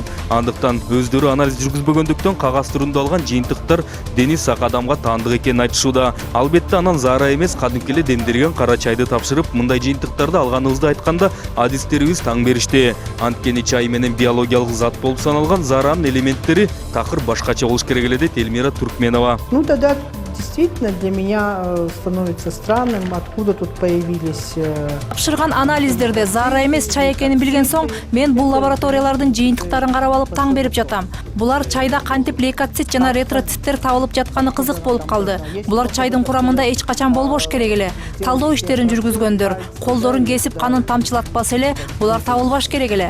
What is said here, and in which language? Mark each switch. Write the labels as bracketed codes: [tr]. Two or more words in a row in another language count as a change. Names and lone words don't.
[ky] Андыктан өздөрү анализ жүргүзбөгөндүктөн кагаз түрүндө алган жыйынтыктар дени сак адамга таандык экенин айтышууда. Албетте, анан заара эмес, кадимки эле демдирген кара чайды тапшырып, мындай жыйынтыктарды алганыбызды айтканда адистерибиз таң беришти. Анткени чай менен биологиялык зат болуп саналган зааранын элементтери такыр башкача болуш керек эле дейт Эльмира Туркменова. [ru] Ну, тогда действительно для меня становится странным, откуда тут появились... [ky] Тапшырган анализдерде заара эмес чай экенин билген соң, мен бул лабораториялардын жыйынтыктарын карап алып таң берип жатам. Булар чайда кантип лейкоцит жана ретроциттер табылып жатканы кызык болуп калды. Булар чайдын курамында эч качан болбош керек эле. Талдоо иштерин жүргүзгөндөр колдорун кесип канын тамчылатпаса эле, булар табылбаш керек эле.